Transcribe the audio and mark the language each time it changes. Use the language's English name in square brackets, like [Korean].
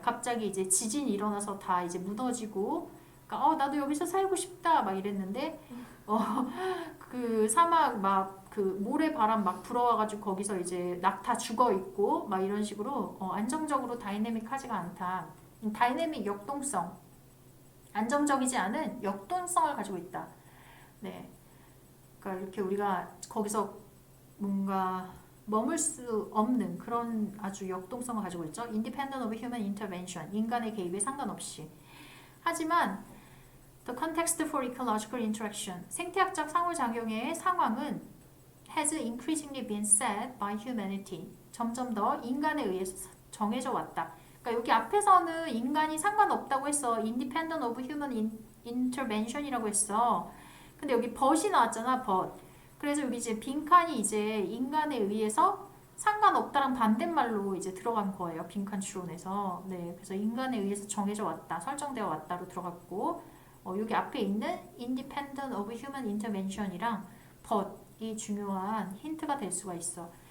[Korean] 갑자기 이제 지진이 일어나서 다 이제 무너지고 그러니까 나도 여기서 살고 싶다 막 이랬는데 그 사막 막 그 모래바람 막 불어와가지고 거기서 이제 낙타 죽어 있고 막 이런 식으로 안정적으로 다이내믹하지가 않다. 다이내믹 역동성 안정적이지 않은 역동성을 가지고 있다. 네, 그러니까 이렇게 우리가 거기서 뭔가 머물 수 없는 그런 아주 역동성을 가지고 있죠. [English] Independent of human intervention [Korean] 인간의 개입에 상관없이. 하지만 the context for ecological interaction [English] 생태학적 상호작용의 상황은 [Korean] has increasingly been set by humanity [English] 점점 더 인간에 의해서 정해져 왔다. [Korean] 그러니까 여기 앞에서는 인간이 상관없다고 했어. Independent of human intervention이라고 했어. 근데 여기 but이 나왔잖아. but. 그래서 여기 이제 빈칸이 이제 인간에 의해서 상관없다랑 반대말로 이제 들어간 거예요. 빈칸 추론에서. 네, 그래서 인간에 의해서 정해져 왔다, 설정되어 왔다로 들어갔고, 여기 앞에 있는 independent of human intervention이랑 but이 중요한 힌트가 될 수가 있어.